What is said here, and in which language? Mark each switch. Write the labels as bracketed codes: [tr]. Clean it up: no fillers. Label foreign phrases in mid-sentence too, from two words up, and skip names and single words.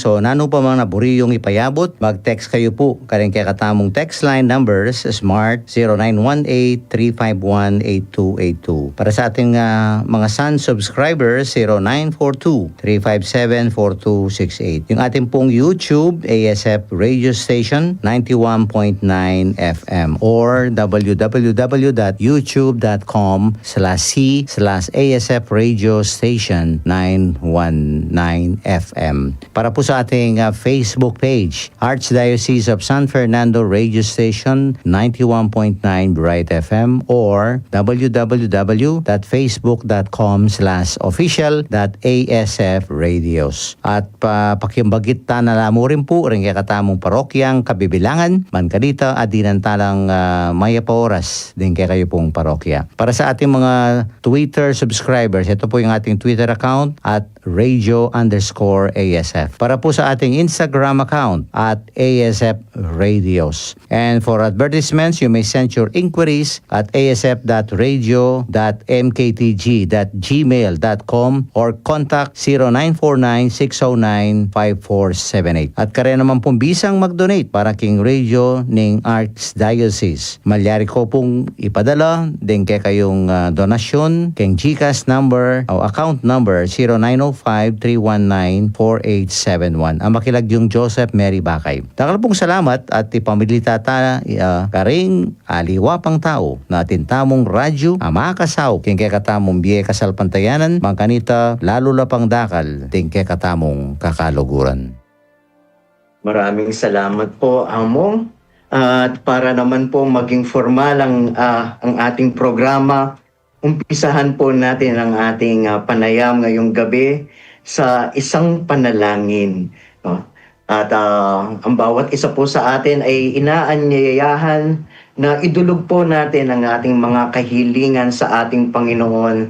[pam] So nano pa mga naburi yung ipayabot, mag-text kayo po. Karing kaya katamong text line numbers, Smart 0918-351-8282. [tl] Para sa ating mga Sun subscribers, 0942-357-4268. Yung ating pong YouTube, ASF Radio Station 91.9 FM or www.youtube.com/c/ASF Radio Station 919 FM. Para po sa ating Facebook page, Archdiocese of San Fernando Radio Station 91.9 Bright FM or www.facebook.com/official.asf radios. [pam] At pakimbagit na mo rin po rin katamong parokyang Kabibilangan, Mankanita at dinantalang Maya Paoras din kayo pong parokya. [tl] Para sa ating mga Twitter subscribers, ito po yung ating Twitter account at radio_ASF. Para po sa ating Instagram account at ASF Radios. [en] And for advertisements, you may send your inquiries at asf.radio.mktg.gmail.com or contact 0949-609-5478. [pam] At kaya naman pong bisang mag-donate para king radio ning Archdiocese. Malyari ko pong ipadala din kaya kayong donasyon king GCash number o account number 0905-319-4871. Ang makilag yung Joseph Mary Bakay. Takal pong salamat at ipamilita ta karing aliwa pang tao na atintamong radyo amakasaw king kaya katamong biye kasalpantayanan mangkanita lalo la pang dakal ting kaya katamong kakaluguran. [tl] Maraming salamat po, Amo. At para naman po maging formal ang ating programa, umpisahan po natin ang ating panayam ngayong gabi sa isang panalangin. At ang bawat isa po sa atin ay inaanyayahan na idulog po natin ang ating mga kahilingan sa ating Panginoon.